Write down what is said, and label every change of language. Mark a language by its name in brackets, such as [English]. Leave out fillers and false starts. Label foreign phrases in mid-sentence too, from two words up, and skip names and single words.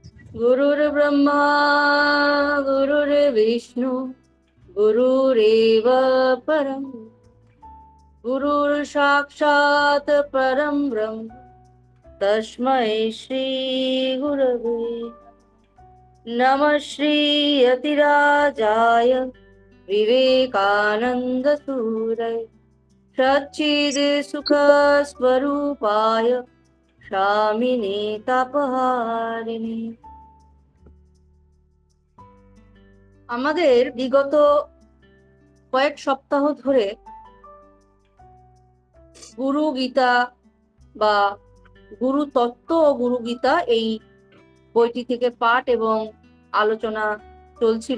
[Sanskrit] गुरुर्ब्रह्मा गुरुर्विष्णु गुरुरेव परम गुरुर्साक्षात् परम ब्रह्म तस्मै श्री गुरवे नमः। श्री यतिराजाय विवेकानंद सूरय सच्चिद सुख स्वरूपाय शामिने तापहारिणे। [Bangla] আমাদের বিগত কয়েক সপ্তাহ ধরে গুরু গীতা বা গুরু তত্ত্ব ও গুরু গীতা এই বইটি থেকে পাঠ এবং আলোচনা চলছিল।